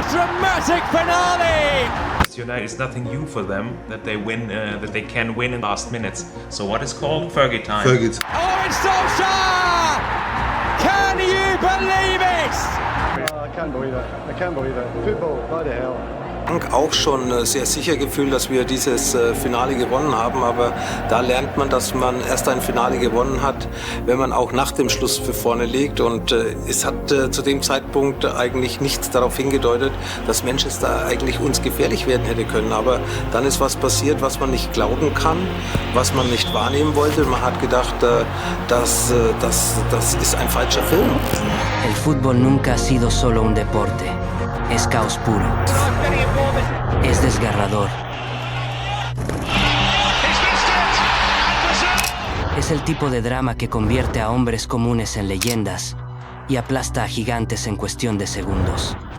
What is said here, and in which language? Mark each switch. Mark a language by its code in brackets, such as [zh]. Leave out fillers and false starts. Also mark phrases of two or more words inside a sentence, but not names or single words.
[en] Dramatic finale! United is nothing new for them that they win, that they can win in last minutes. So what is called Fergie time? Fergie. Oh, it's Solskjaer! Can you believe it? I can't believe it. I can't believe it. Football, bloody hell. [de] Auch schon sehr sicher gefühlt, dass wir dieses Finale gewonnen haben, aber da lernt man, dass man erst ein Finale gewonnen hat, wenn man auch nach dem Schluss für vorne liegt, und es hat zu dem Zeitpunkt eigentlich nichts darauf hingedeutet, dass Manchester eigentlich uns gefährlich werden hätte können, aber dann ist was passiert, was man nicht glauben kann, was man nicht wahrnehmen wollte. Man hat gedacht, das ist ein falscher Film. [es] El fútbol nunca ha sido solo un deporte. Es caos puro. Es desgarrador. Es el tipo de drama que convierte a hombres comunes en leyendas y aplasta a gigantes en cuestión de segundos.